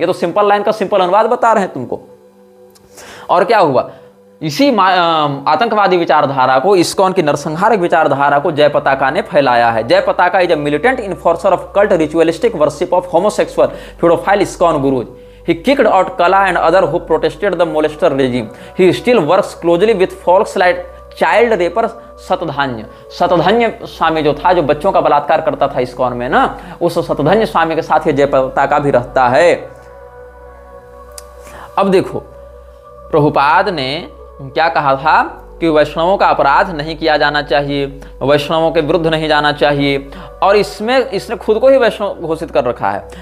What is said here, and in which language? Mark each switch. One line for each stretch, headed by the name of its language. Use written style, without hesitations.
Hindi: ये तो simple line का सिंपल अनुवाद बता रहे हैं तुमको। और क्या हुआ, इसी आतंकवादी विचारधारा को, इस्कॉन की नरसंहारक विचारधारा को जय पताका ने फैलाया है।
English: Jaya Pataka is a militant enforcer of cult ritualistic worship of homosexual pedophile ISKCON gurus. He kicked out Kala and other who protested the molester regime. He still works closely with folks like child raper Satadhanya.
Hindi: सतधन्य स्वामी जो था, जो बच्चों का बलात्कार करता था ISKCON में ना, उस सतधन्य स्वामी के साथ ये जय पताका भी रहता है। अब देखो, प्रभुपाद ने क्या कहा था कि वैष्णवों का अपराध नहीं किया जाना चाहिए, वैष्णवों के विरुद्ध नहीं जाना चाहिए, और इसमें इसने खुद को ही वैष्णव घोषित कर रखा है।